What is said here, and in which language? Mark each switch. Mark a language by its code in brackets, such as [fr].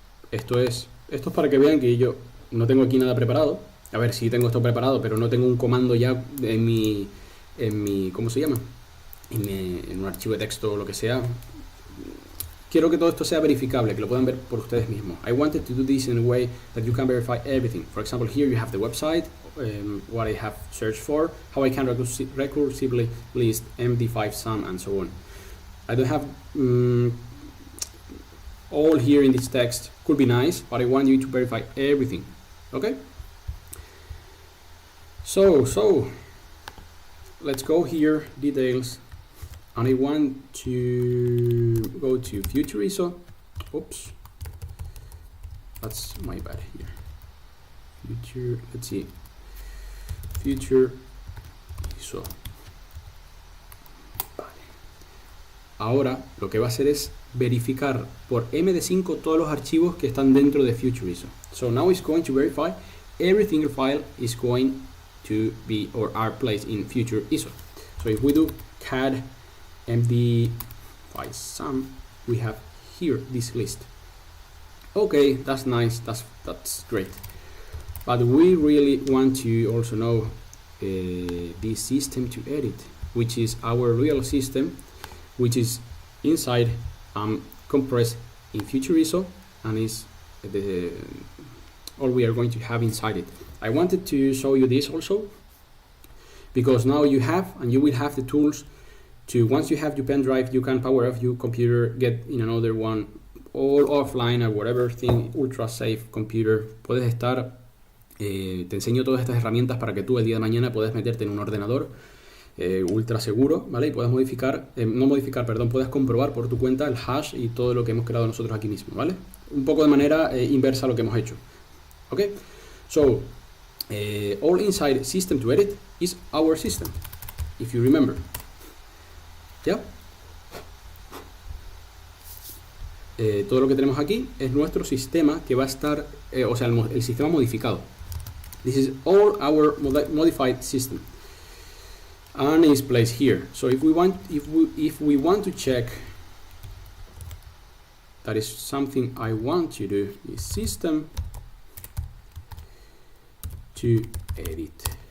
[es] Esto es para que vean que yo no tengo aquí nada preparado. A ver, sí tengo esto preparado, pero no tengo un comando ya en mi ¿cómo se llama? En un archivo de texto o lo que sea. Quiero que todo esto sea verificable, que lo puedan ver por ustedes mismos. [en] I wanted to do this in a way that you can verify everything. For example, here you have the website, what I have searched for, how I can recursively list MD5 sum, and so on. I don't have all here in this text. Could be nice, but I want you to verify everything. Okay? So let's go here, details, and I want to go to Future ISO. Oops, that's my bad here. Future, let's see, Future ISO. [es] Vale. Ahora lo que va a hacer es verificar por MD5 todos los archivos que están dentro de Future ISO. [en] So now it's going to verify every single file is going to be or are placed in Future ISO. So if we do CAD MD5 sum, we have here this list. Okay, that's nice, that's great. But we really want to also know the system to edit, which is our real system, which is inside compressed in Future ISO, and is all we are going to have inside it. I wanted to show you this also, because now you have, and you will have the tools to, once you have your pen drive, you can power off your computer, get in another one, all offline or whatever thing, ultra safe computer. [es] Puedes estar, te enseño todas estas herramientas para que tú el día de mañana puedas meterte en un ordenador ultra seguro, ¿vale? Y puedas puedes comprobar por tu cuenta el hash y todo lo que hemos creado nosotros aquí mismo, ¿vale? Un poco de manera inversa a lo que hemos hecho. ¿Ok? [en] So, all inside system to edit is our system, if you remember. [es] ¿Ya? Todo lo que tenemos aquí es nuestro sistema que va a estar, o sea, el sistema modificado. [en] This is all our modified system, and is placed here. So if we want to check, that is something I want to do, is system to edit.